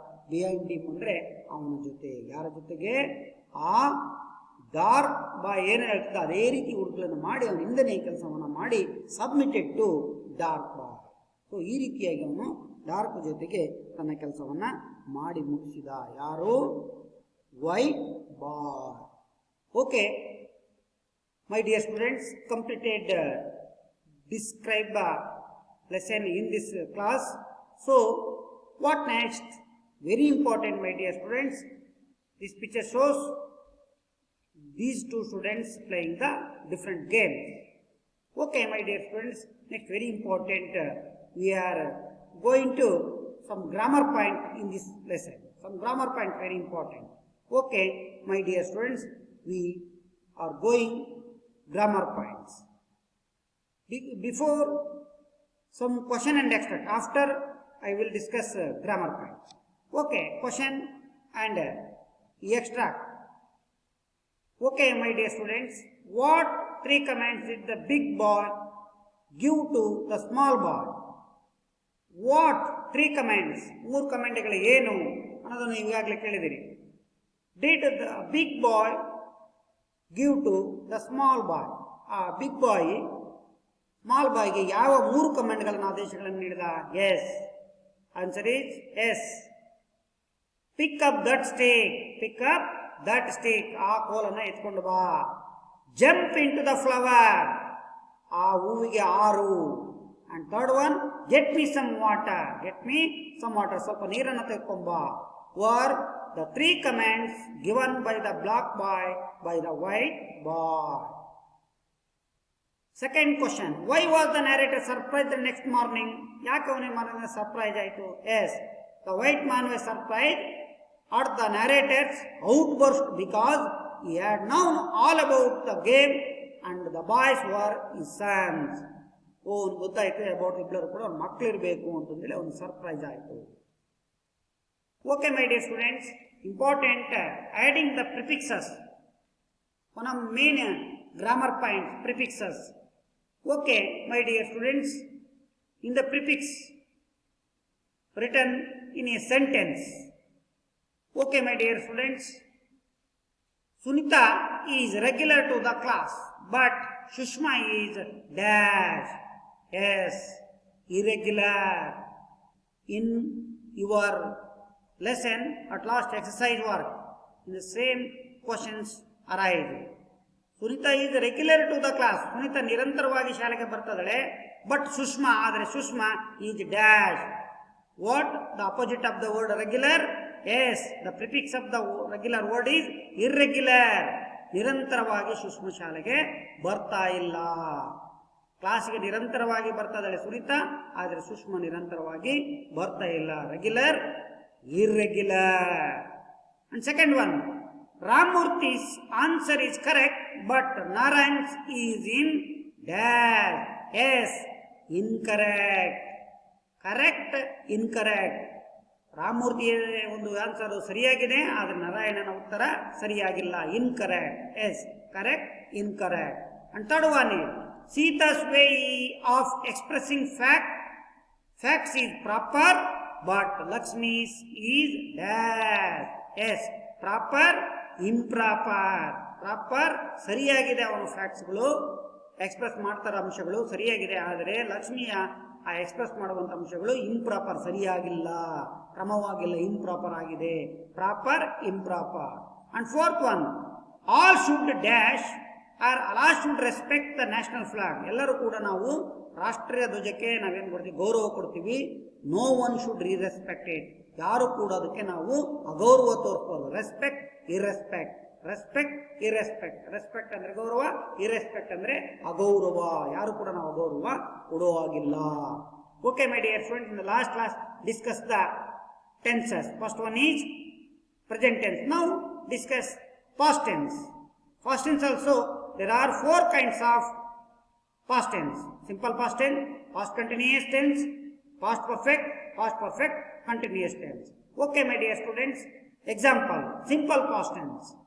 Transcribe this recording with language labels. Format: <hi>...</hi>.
<kn>Behind him ಅಂದ್ರೆ ಅವನ ಜೊತೆ. ಯಾರ ಜೊತೆಗೆ? ಆ ಡಾರ್ಕ್ ಬಾಯ್ ಏನು ಹೇಳ್ತಿದ್ದ ಅದೇ ರೀತಿ ಹುಡುಗಗಳನ್ನು ಮಾಡಿ ಅವನ ಹಿಂದನೇ ಈ ಕೆಲಸವನ್ನ ಮಾಡಿ submitted to dark boy. So ಈ ರೀತಿಯಾಗಿ ಅವನು ಡಾರ್ಕ್ ಜೊತೆಗೆ ತನ್ನ ಕೆಲಸವನ್ನ ಮಾಡಿ ಮುಗಿಸಿದ. ಯಾರು? White boy.</kn> <en>Okay my dear students, completed describe the lesson in this class. So what next? Very important, my dear students. This picture shows these two students playing the different games. Okay, my dear students, next very important, we are going to some grammar point in this lesson. Some grammar point very important. Okay, my dear students, we are going grammar points. Before some question and extract. After I will discuss grammar points. Okay, question and extract. Okay, my dear students, what three commands did the big boy give to the small boy? What three commands?</en> <kn>ಮೂರು ಕಮೆಂಟ್ಗಳು ಏನು ಅನ್ನೋದನ್ನು ಈಗಾಗಲೇ ಕೇಳಿದಿರಿ.</kn> <en>Did the big boy give to the small boy?</en> <kn>ಆ big ಬಾಯ್ small ಬಾಯ್ಗೆ ಯಾವ ಮೂರು ಕಮೆಂಟ್ಗಳನ್ನ ಆದೇಶಗಳನ್ನು ನೀಡಿದ?</kn> <en>Yes, answer is yes. Pick up that stake, pick up that stake,</en> <kn>ಆ ಕೋಲನ್ನ ಎತ್ಕೊಂಡು ಬಾ.</kn> <en>jump into the flower,</en> <kn>ಆ ಹೂವಿಗೆ ಆರು.</kn> <en>and third one, get me some water, get me some water,</en> <kn>ಸ್ವಲ್ಪ ನೀರನ್ನು ತೆಗೆದುಕೊಂಬಾ.</kn> <en>Were the three commands given by the black boy by the white boy. Second question, why was the narrator surprised the next morning?</en> <kn>ಯಾಕೆ ಅವನಿಗೆ ಮಾರನೇ surprise ಆಯಿತು?</kn> <en>Yes, the white man was surprised at the narrator's outburst because he had known all about the game and the boys were his sons.</en> <kn>ಅವನು ಗೊತ್ತಾಯ್ತು about ಇಬ್ಬರು ಕೂಡ ಅವ್ನ ಮಕ್ಕಳಿರಬೇಕು ಅಂತಂದೇಳಿ ಅವನು ಸರ್ಪ್ರೈಸ್ ಆಯಿತು.</kn> <en>Okay, my dear students, important adding the prefixes. One of main grammar point, prefixes. Okay, my dear students, in the prefix written in a sentence. Okay, my dear students, Sunita is regular to the class, but Shushma is dash. Yes, irregular. In your lesson at last exercise work, in the same questions arise. Sunita is regular to the class.</en> <kn>Sunita ನಿರಂತರವಾಗಿ ಶಾಲೆಗೆ ಬರ್ತದಳೆ.</kn> <en>But Sushma, ಆದರೆ Sushma is dash. What? The opposite of the word regular? Yes, the prefix of the regular word is irregular.</en> <kn>ನಿರಂತರವಾಗಿ ಸುಷ್ಮಾ ಶಾಲೆಗೆ ಬರ್ತಾ ಇಲ್ಲ. ಕ್ಲಾಸಿಗೆ ನಿರಂತರವಾಗಿ ಬರ್ತಾ ಇದ್ದಾಳೆ ಸುನೀತಾ, ಆದರೆ ಸುಷ್ಮಾ ನಿರಂತರವಾಗಿ ಬರ್ತಾ ಇಲ್ಲ.</kn> <en>Regular, irregular. And second one, Ramurthi's answer is correct, but Narayan's is in dash. Yes, incorrect. Correct, incorrect.</en> <kn>ರಾಮಮೂರ್ತಿಯ ಒಂದು ಆನ್ಸರ್ ಸರಿಯಾಗಿದೆ, ಆದರೆ ನಾರಾಯಣನ ಉತ್ತರ ಸರಿಯಾಗಿಲ್ಲ, incorrect.</kn> <en>Yes, correct, incorrect. And third one is Sita's way of expressing facts is proper, but Lakshmi's is dash. Yes, proper, improper.</en> <kn>Proper ಸರಿಯಾಗಿದೆ, ಅವನು ಫ್ಯಾಕ್ಟ್ಸ್ಗಳು express ಮಾಡ್ತಾರ ಅಂಶಗಳು ಸರಿಯಾಗಿದೆ, ಆದರೆ ಲಕ್ಷ್ಮಿಯ ಆ ಎಕ್ಸ್ಪ್ರೆಸ್ ಮಾಡುವಂತ ಅಂಶಗಳು ಇಂಪ್ರಾಪರ್, ಸರಿಯಾಗಿಲ್ಲ, ಕ್ರಮವಾಗಿಲ್ಲ, ಇಂಪ್ರಾಪರ್ ಆಗಿದೆ.</kn> <en>Proper, improper. And fourth one, all should dash or all should respect the national flag.</en> <kn>ಎಲ್ಲರೂ ಕೂಡ ನಾವು ರಾಷ್ಟ್ರೀಯ ಧ್ವಜಕ್ಕೆ ನಾವೇನು ಕೊಡ್ತೀವಿ, ಗೌರವ ಕೊಡ್ತೀವಿ.</kn> <en>No one should irrespected.</en> <kn>ಯಾರು ಕೂಡ ಅದಕ್ಕೆ ನಾವು ಅಗೌರವ ತೋರಿಸಬಾರ್ದು.</kn> <en>Respect, irrespect. Respect, irrespect.</en> <kn>ರೆಸ್ಪೆಕ್ಟ್ ಅಂದ್ರೆ ಗೌರವ, ಇರೆಸ್ಪೆಕ್ಟ್ ಅಂದ್ರೆ ಅಗೌರವ. ಯಾರು ಕೂಡ ನಾವು ಅಗೌರವ ಕೊಡುವಾಗಿಲ್ಲ.</kn> <en>Okay my dear students, in the last class discuss the tenses. First one is present tense. Now discuss past tense. Past tense also there are 4 kinds of past tense. Simple past tense, past continuous tense, past perfect, continuous tense. Okay my dear students, example, simple past tense.</en>